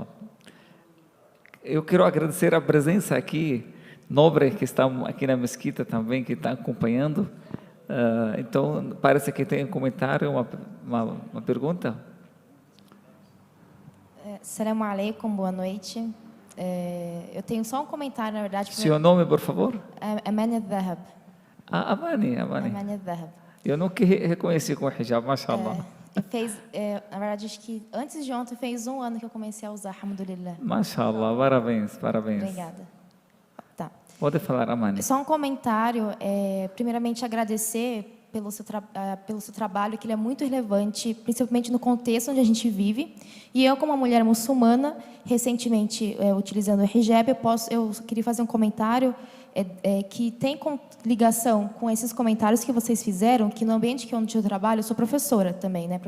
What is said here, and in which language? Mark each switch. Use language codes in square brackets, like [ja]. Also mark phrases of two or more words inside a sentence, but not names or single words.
[pt] Eu quero agradecer a presença aqui, nobre, que está aqui na mesquita também, que está acompanhando. Então, parece que tem um comentário, uma pergunta. [ar] السلام عليكم, [pt] boa noite. Eu tenho só um comentário, na verdade. Seu nome, por favor? Amani al-Dhahab. Amani. Amani al-Dhahab. Eu nunca reconheci com o hijab, mashallah. Na verdade, acho que antes de ontem fez 1 ano que eu comecei a usar, alhamdulillah. Mashallah, parabéns. Obrigada. Tá. Pode falar, Amani. Só um comentário. Primeiramente, agradecer pelo seu trabalho, que ele é muito relevante, principalmente no contexto onde a gente vive. E eu, como uma mulher muçulmana, recentemente utilizando o hijab, eu queria fazer um comentário que tem ligação com esses comentários que vocês fizeram, que no ambiente onde eu trabalho, eu sou professora também, né?